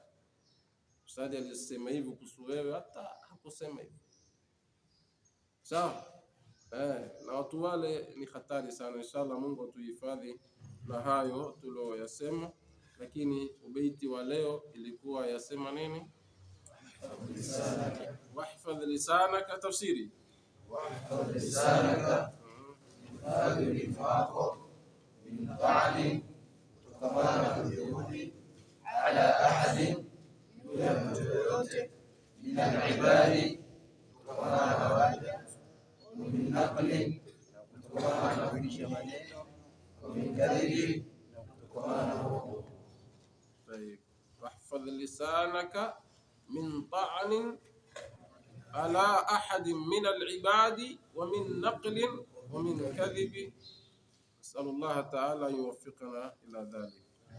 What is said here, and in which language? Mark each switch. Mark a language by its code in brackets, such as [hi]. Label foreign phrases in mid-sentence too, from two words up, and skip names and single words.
[sw] Ustadi alisema hivi kuhusu wewe, hata hakusema hivi. Sawa? Na watu wale ni hatari sana. Inshallah Mungu atuhifadhi na hayo tulioyasema, lakini ubeiti wa leo ilikuwa yasema nini? [ar] واحفظ لسانك, tafsiri واحفظ لسانك من [sw] wako [ar] من طعن, [sw] kutokamana na juhudi [ar] على أحد, [sw] juu ya mtu yoyote, [ar] من العباد, [sw] kutokamana na waja, [ar] من نقل, [sw] kutokamana na kuisha maneno, [ar] من كذب, [sw] kutokamana na uongo. [ar] طيب واحفظ لسانك من طعن على أحد من العباد ومن نقل ومن كذب. نسأل الله تعالى أن يوفقنا إلى ذلك.